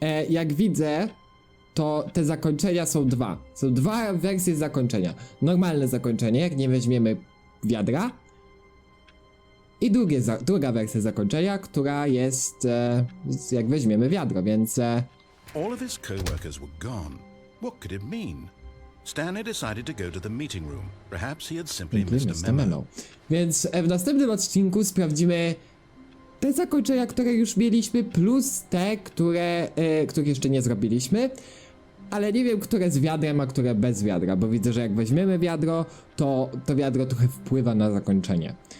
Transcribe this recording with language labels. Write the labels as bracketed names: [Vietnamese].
[Polish] Jak widzę, to te zakończenia są dwa. Są dwa wersje zakończenia. Normalne zakończenie, jak nie weźmiemy wiadra. I druga wersja zakończenia, która jest jak weźmiemy wiadro, więc... [English] All of his co-workers were gone. What could it mean? Stanley decided to go to the meeting room. Perhaps he had simply missed a memo. [Polish] Więc w następnym odcinku sprawdzimy te zakończenia, które już mieliśmy, plus te, których jeszcze nie zrobiliśmy. Ale nie wiem, które z wiadrem, a które bez wiadra, bo widzę, że jak weźmiemy wiadro, to wiadro trochę wpływa na zakończenie.